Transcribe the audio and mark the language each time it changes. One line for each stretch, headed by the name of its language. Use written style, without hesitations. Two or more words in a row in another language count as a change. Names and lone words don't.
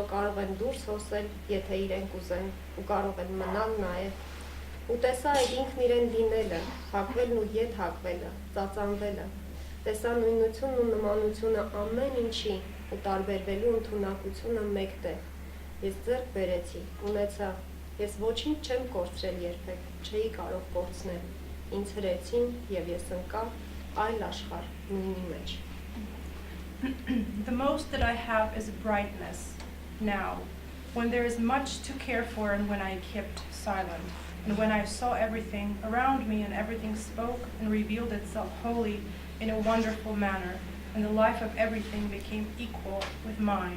Armenian: կարող են դուրս հոսել, եթե իրենք ուզեն, ու կարող են մնալ նաև, ու տեսա այդ ինքն իրեն դինելը, հակվելն ու ետ հակվելը, ծածանվելը, տեսա նույնությունն ու նմանությունը ամեն ինչի, ու տարբերվելու ընդունակությունը մեկտեղ, ես ձեռք բերեցի, ունեցա, ես ոչինչ չեմ կորցրել երբեք, չէի կարող կորցնել, ինձ հրեցին և ես ընկա այլ աշխարհ նույնի մեջ.
English: The most that I have is brightness now, when there is much to care for and when I kept silent, and when I saw everything around me and everything spoke and revealed itself wholly in a wonderful manner, and the life of everything became equal with mine.